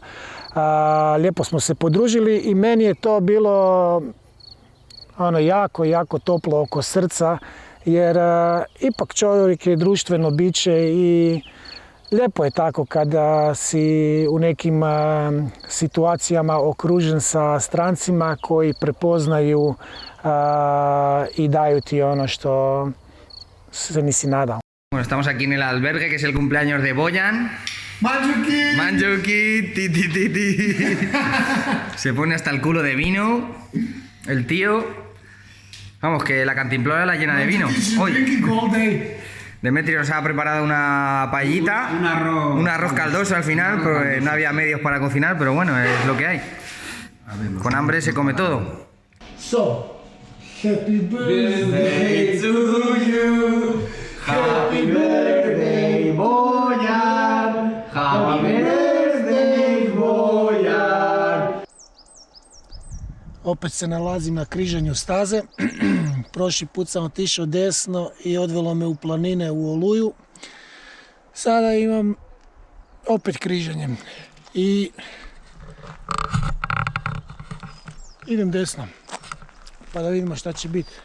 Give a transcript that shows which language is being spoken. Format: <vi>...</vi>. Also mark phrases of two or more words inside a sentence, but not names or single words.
<hr>Lijepo smo se podružili i meni je to bilo jako toplo oko srca jer ipak čovjek je društveno biće i lijepo je tako kada si u nekim situacijama okružen sa strancima koji prepoznaju i daju ti ono što se nisi nadao.</hr> <es>Bueno, estamos aquí en el albergue, que es el cumpleaños de Boyan. Manjuki, ti. Se pone hasta el culo de vino, el tío. Vamos, que la cantimplora la llena de vino. Hoy. Demetrio nos ha preparado una paellita, un arroz caldoso al final, porque no había medios para cocinar, pero bueno, es lo que hay. Con hambre se come todo.</es> <en>So, happy birthday to you, happy birthday Boyan, happy birthday Boyan.</en> <hr>Opet se nalazim na križanju staze. Prošli put sam otišao desno i odvelo me u planine u Oluju. Sada imam opet križanjem i idem desno pa da vidimo šta će biti.</hr>